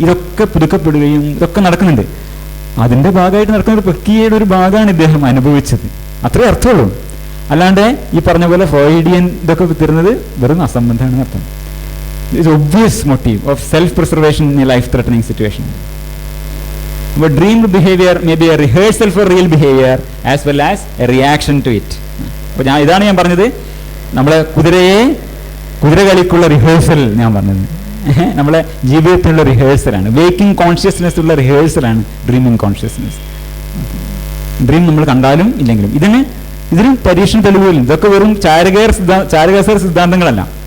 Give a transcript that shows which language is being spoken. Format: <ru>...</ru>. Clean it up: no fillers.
<ml>ഇതൊക്കെ പുതുക്കപ്പെടുകയും ഇതൊക്കെ നടക്കുന്നുണ്ട്. അതിൻ്റെ ഭാഗമായിട്ട് നടക്കുന്ന ഒരു പ്രക്രിയയുടെ ഒരു ഭാഗമാണ് ഇദ്ദേഹം അനുഭവിച്ചത്. അത്രേ അർത്ഥമുള്ളൂ. അല്ലാണ്ട് ഈ പറഞ്ഞ പോലെ ഫ്രോയിഡിയൻ ഇതൊക്കെ തരുന്നത് വെറും അസംബന്ധമാണെന്ന് അർത്ഥം.</ml> <en>It's obvious motive of self preservation in a life threatening situation. But dreamed behavior may be a rehearsal for real behavior as well as a reaction to it.</en> <ml>അപ്പോൾ ഇതാണ് ഞാൻ പറഞ്ഞത്, നമ്മളെ കുതിരകളിക്കുള്ള റിഹേഴ്സൽ ഞാൻ പറഞ്ഞത്. നമ്മളെ ജീവിതത്തിലുള്ള റിഹേഴ്സലാണ്. വേക്കിംഗ് കോൺഷ്യസ്നെസ് ഉള്ള റിഹേഴ്സലാണ് ഡ്രീമിങ് കോൺഷ്യസ്നെസ്. ഡ്രീം നമ്മൾ കണ്ടാലും ഇല്ലെങ്കിലും ഇതിന് പരീക്ഷണ തെളിവുകളിൽ ഇതൊക്കെ വെറും ചാരകേസർ സിദ്ധാന്തങ്ങളല്ല.</ml>